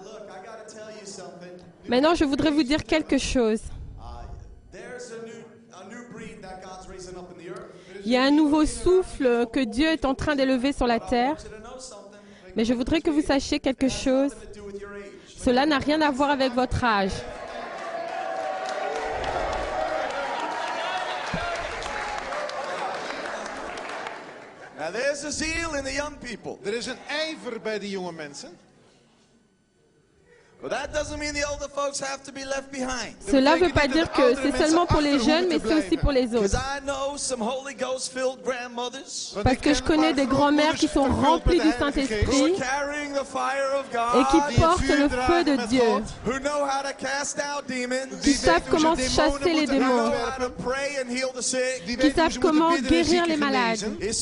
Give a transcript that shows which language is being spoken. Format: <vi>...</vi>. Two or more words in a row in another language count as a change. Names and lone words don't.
<fr>Maintenant, je voudrais vous dire quelque chose. Il y a un nouveau souffle que Dieu est en train d'élever sur la terre. Mais je voudrais que vous sachiez quelque chose. Cela n'a rien à voir avec votre âge.</fr> <nl>Er is een ijver bij de jonge mensen.</nl> <fr>Cela ne veut pas dire que c'est seulement pour les jeunes, mais c'est aussi pour les autres. Parce que je connais des grands-mères qui sont remplies du Saint-Esprit et qui portent le feu de Dieu, qui savent comment chasser les démons, qui savent comment guérir les malades.</fr>